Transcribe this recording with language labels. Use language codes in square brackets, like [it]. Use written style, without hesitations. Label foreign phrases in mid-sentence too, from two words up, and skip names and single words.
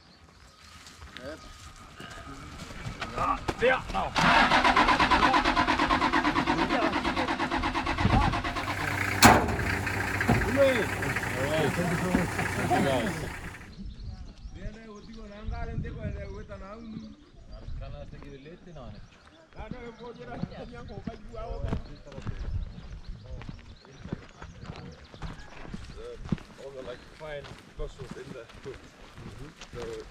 [is] Ja, nou. Kannaðist ekki við litin á henni? [en] All the like fine muscles in the foot. So,